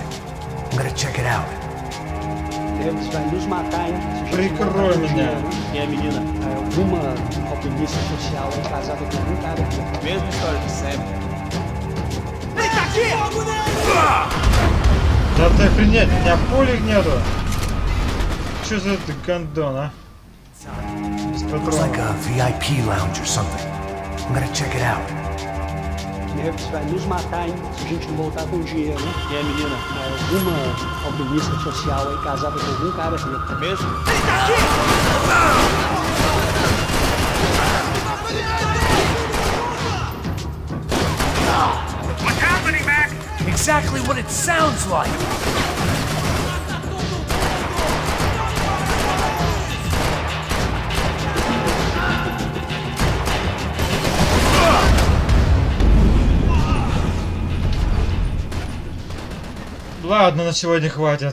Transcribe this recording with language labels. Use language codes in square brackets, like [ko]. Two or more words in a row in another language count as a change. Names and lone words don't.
[en] I'm gonna check it out. [pt] Eles vão nos matar, hein? [ru] Прикрой меня. [pt] E a menina? Alguma alpinista social é casada com um cara aqui. Mesma história de sempre. [ru] Да ты охренеть, у меня пулек нету. Что за это гандон, а? Без [en] Looks like [ru] патронов. [en] a VIP lounge or something. I'm gonna check it out. [pt] Eles vão nos matar, hein? Se a gente não voltar com dinheiro, né? E a menina? Alguma alpinista social é casada com algum cara aqui. Mesmo? [en] What's happening, Max? Exactly what it sounds like! [ru] Ладно, на сегодня хватит.